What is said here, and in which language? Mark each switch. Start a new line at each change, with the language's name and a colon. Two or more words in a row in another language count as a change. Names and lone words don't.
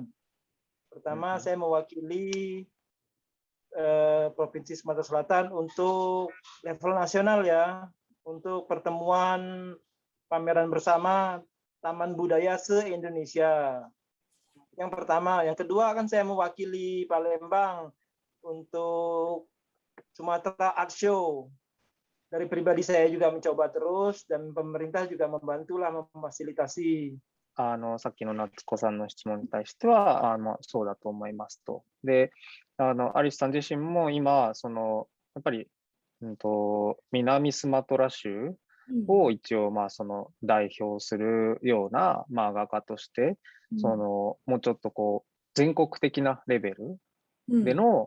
Indonesian: Pertama saya mewakili Provinsi Sumatera Selatan untuk level nasional ya, untuk pertemuan pameran bersama Taman Budaya se-Indonesia. Yang pertama, yang kedua kan saya mewakili Palembang untuk Sumatera Art Show. Dari pribadi saya juga mencoba terus dan pemerintah juga membantulah memfasilitasi.
Japanese: さっきの夏子さんの質問に対してはそうだと思いますと。で、アリスさん自身も今やっぱり、南スマトラ州を一応代表するような、画家として、もうちょっとこう全国的なレベルでの